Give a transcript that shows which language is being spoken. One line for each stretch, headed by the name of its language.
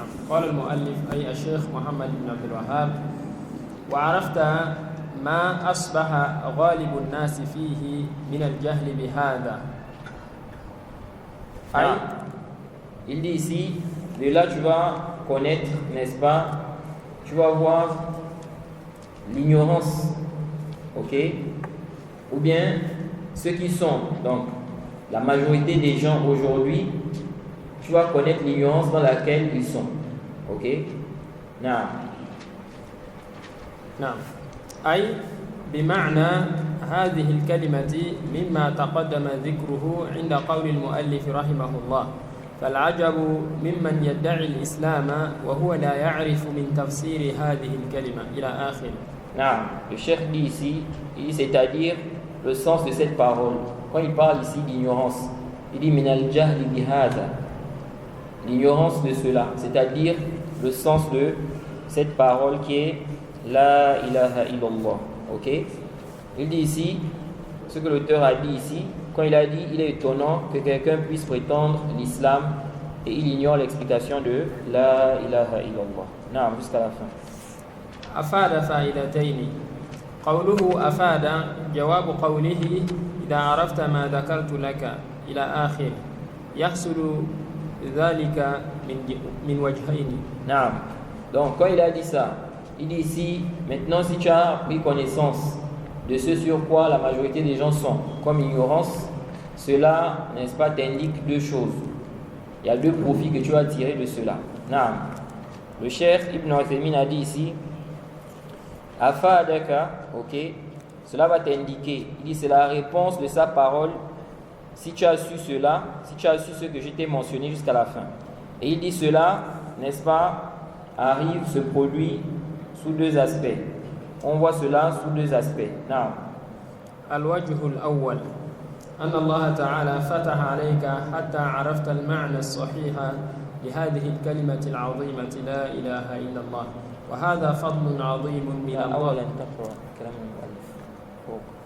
Arabic: قال المؤلف أي الشيخ محمد بن عبد الوهاب وعرفت ما أصبح غالب الناس فيه من الجهل بهذا.
French: Il dit ici, de là tu vas connaître, n'est-ce pas, tu vas voir l'ignorance, ok, ou bien ceux qui sont, donc la majorité des gens aujourd'hui, tu vas connaître l'ignorance dans laquelle ils sont, ok.
Arabic: نعم أي بمعنى هذه الكلمة مما تقدم ذكره عند قول المؤلف رحمه الله فالعجب ممن يدعي الإسلام وهو لا يعرف من تفسير هذه الكلمة إلى آخر.
French: Le cheikh dit ici, c'est-à-dire le sens de cette parole. Quand il parle ici d'ignorance, il dit
Arabic: min al-jahli bihadha,
French: l'ignorance de cela, c'est-à-dire le sens de cette parole qui est la ilaha illallah. Ok? Il dit ici, ce que l'auteur a dit ici, quand il a dit, il est étonnant que quelqu'un puisse prétendre l'islam et il ignore l'explication de la ilaha illallah. Jusqu'à la fin.
Arabic: أفاد فائدتين. قوله أفاد جواب قوله إذا عرفت ما ذكرت لك إلى آخر يحصل ذلك من وجهين.
French: Donc quand il a dit ça, il dit ici, maintenant si tu as pris connaissance de ce sur quoi la majorité des gens sont, comme ignorance, cela, n'est-ce pas, t'indique deux choses. Il y a deux profits que tu vas tirer de cela. Le cheikh Ibn Uthaymin a dit ici, Afadaka, ok, cela va t'indiquer. Il dit, c'est la réponse de sa parole. Si tu as su cela, si tu as su ce que je t'ai mentionné jusqu'à la fin. Et il dit cela, n'est-ce pas, arrive, se produit sous deux aspects. On voit cela sous deux aspects.
Arabic: الوجه الأول أن الله تعالى فتح عليك حتى عرفت المعنى الصحيح لهذه الكلمة العظيمة لا إله إلا الله وهذا فضل عظيم من الله. أولا تقرأ كلام المؤلف فوق.